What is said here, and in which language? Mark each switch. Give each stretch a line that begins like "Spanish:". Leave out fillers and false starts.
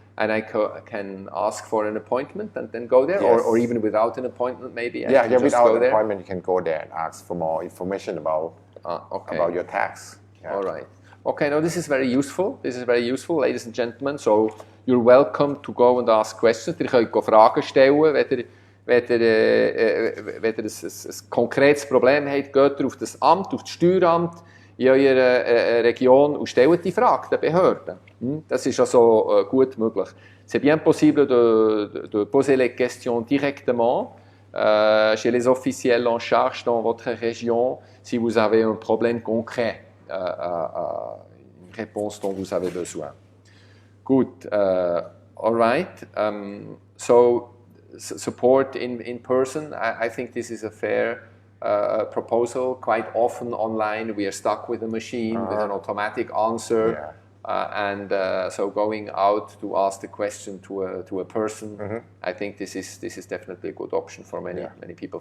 English: And I can ask for an appointment and then go there, or even without an appointment, maybe. Without an appointment, you can go there and ask for more information about your tax. Yeah. All right. Okay. Now this is very useful. Ladies and gentlemen. So you're welcome to go and ask questions.
German: Ihr könnt Fragen stellen, wenn ihr ein konkretes Problem habt, geht ihr auf das Amt, auf das Steueramt in eurer Region und stellt die Frage der Behörden. Das ist also gut möglich.
French: C'est bien possible de poser les questions directement chez les officiels en charge dans votre région si vous avez un problème concret, une réponse dont vous avez besoin.
English: Good. All right. So support in person, I think this is a fair proposal. Quite often online we are stuck with a machine with an automatic answer, and so going out to ask the question to a person, I think this is definitely a good option for many people.